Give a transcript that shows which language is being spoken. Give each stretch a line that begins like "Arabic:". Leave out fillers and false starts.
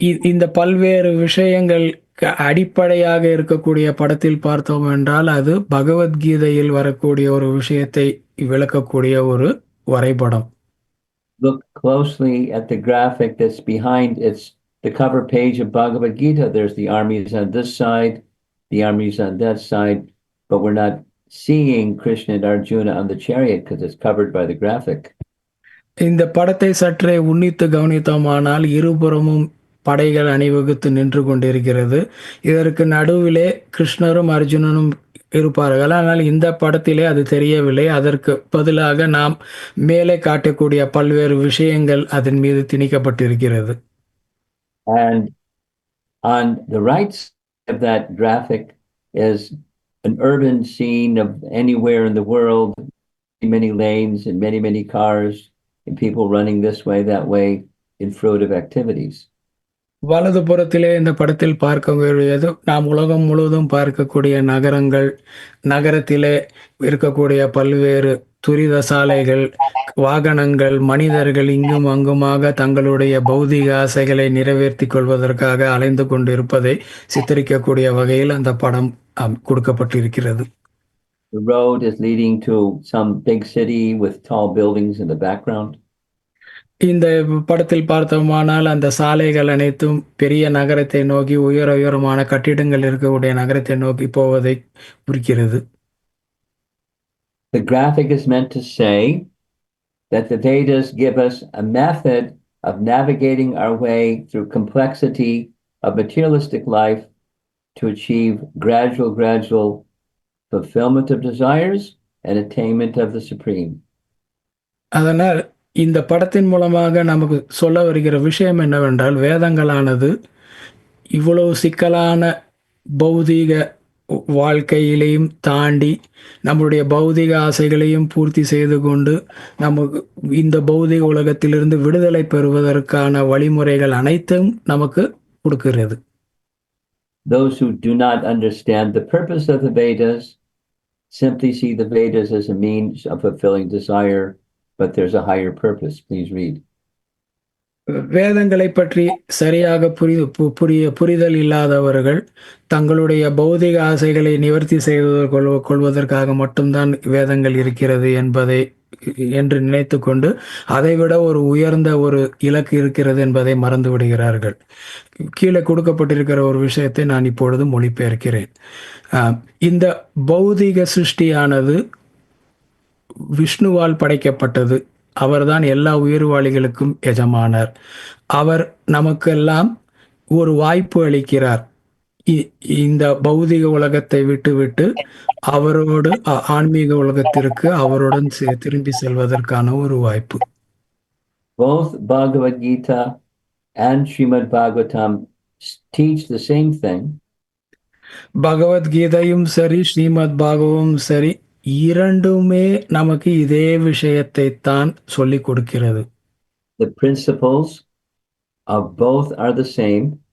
Tamil: இந்த பல்வேறு விஷயங்கள் அடிப்படையாக இருக்கக்கூடிய படத்தில் பார்த்தோம் என்றால் அது பகவத்கீதையில் வரக்கூடிய ஒரு விஷயத்தை விளக்கக்கூடிய ஒரு வரைபடம்.
English: Look closely at the graphic that's behind the cover page of Bhagavad Gita. There's the armies on this side, the armies on that side, but we're not seeing Krishna and Arjuna on the chariot because it's covered by the graphic.
Tamil: இந்த படத்தை சற்றே உன்னித்து கவனித்தோமானால் இருபுறமும் படைகள் அணிவகுத்து நின்று கொண்டிருக்கிறது. இதற்கு நடுவிலே கிருஷ்ணரும் அர்ஜுனனும் இருப்பார்கள். ஆனால் இந்த படத்திலே அது தெரியவில்லை. அதற்கு பதிலாக நாம் மேலே காட்டக்கூடிய பல்வேறு விஷயங்கள் அதன் மீது திணிக்கப்பட்டிருக்கிறது.
English: And on the right side of that graphic is an urban scene of anywhere in the world, many lanes and many cars and people running this way, that way in fruitive activities.
Tamil: வலது புறத்திலே இந்த படத்தில் பார்க்கக்கூடியது நாம் உலகம் முழுவதும் பார்க்கக்கூடிய நகரங்கள், நகரத்திலே இருக்கக்கூடிய பல்வேறு துரித சாலைகள், வாகனங்கள், மனிதர்கள் இங்கும் அங்குமாக தங்களுடைய பௌதிக ஆசைகளை நிறைவேற்றிக் கொள்வதற்காக அலைந்து கொண்டிருப்பதை சித்தரிக்கக்கூடிய வகையில் அந்த படம் கொடுக்கப்பட்டிருக்கிறது.
English: The road is leading to some big city with tall buildings in the background.
Tamil: இந்த படத்தில் பார்த்தோமானால் அந்த சாலைகள் அனைத்தும் பெரிய நகரத்தை நோக்கி உயரமான கட்டிடங்கள் இருக்கக்கூடிய நகரத்தை நோக்கி போவதை குறிக்கிறது.
English: The graphic is meant to say that the Vedas give us a method of navigating our way through complexity of materialistic life to achieve gradual fulfillment of desires and attainment of the Supreme.
Tamil: அதனால் இந்த படத்தின் மூலமாக நமக்கு சொல்ல வருகிற விஷயம் என்னவென்றால் வேதங்களானது இவ்வளவு சிக்கலான பௌதீக வாழ்க்கையிலையும் தாண்டி நம்முடைய பௌதீக ஆசைகளையும் பூர்த்தி செய்து கொண்டு நமக்கு இந்த பௌதீக உலகத்திலிருந்து விடுதலை பெறுவதற்கான வழிமுறைகள் அனைத்தும் நமக்கு கொடுக்கிறது.
English: Those who do not understand the purpose of the Vedas simply see the Vedas as a means of fulfilling desire, but there's a higher purpose. Please read.
Tamil: வேதங்களை பற்றி சரியாக புரிதல் இல்லாதவர்கள் தங்களுடைய பௌதிக ஆசைகளை நிவர்த்தி செய்து கொள்வதற்காக மட்டும்தான் வேதங்கள் இருக்கிறது என்பதை என்று நினைத்துக்கொண்டு அதைவிட ஒரு உயர்ந்த ஒரு இலக்கு இருக்கிறது என்பதை மறந்து விடுகிறார்கள். கீழே கொடுக்கப்பட்டிருக்கிற ஒரு விஷயத்தை நான் இப்பொழுது மொழிபெயர்க்கிறேன். இந்த பௌதிக சிருஷ்டியானது விஷ்ணுவால் படைக்கப்பட்டது. அவர்தான் எல்லா உயிர்வாளிகளுக்கும் எஜமானர். அவர் நமக்கெல்லாம் ஒரு வாய்ப்பு அளிக்கிறார். இந்த பௌதிக உலகத்தை விட்டுவிட்டு அவரோடு ஆன்மீக உலகத்திற்கு அவருடன் திரும்பி செல்வதற்கான ஒரு வாய்ப்பு.
English: Both Bhagavad Gita and Srimad Bhagavatam teach the same thing.
Tamil: பகவத்கீதையும் சரி, ஸ்ரீமத் பாகவமும் சரி, இரண்டுமே நமக்கு இதே விஷயத்தை தான் சொல்லிக் கொடுக்கிறது.
English: The principles of both are the same.